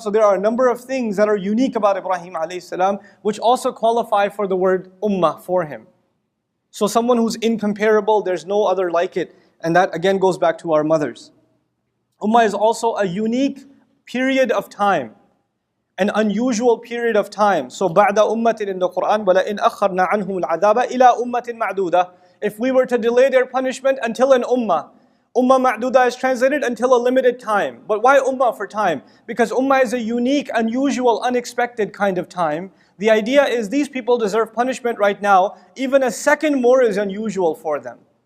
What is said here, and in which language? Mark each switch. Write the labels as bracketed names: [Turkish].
[English] So there are a number of things that are unique about Ibrahim alayhi salam, which also qualify for the word ummah for him. So someone who's incomparable, there's no other like it. And that again goes back to our mothers. Ummah is also a unique period of time. An unusual period of time. [Arabic] So بَعْدَ أُمَّةٍ in the Quran, وَلَئِنْ أَخَّرْنَا عَنْهُمُ الْعَذَابَ إِلَىٰ أُمَّةٍ مَعْدُودَةٍ. [English] If we were to delay their punishment until an ummah. Ummah ma'duda is translated until a limited time. But why ummah for time? Because ummah is a unique, unusual, unexpected kind of time. The idea is these people deserve punishment right now. Even a second more is unusual for them.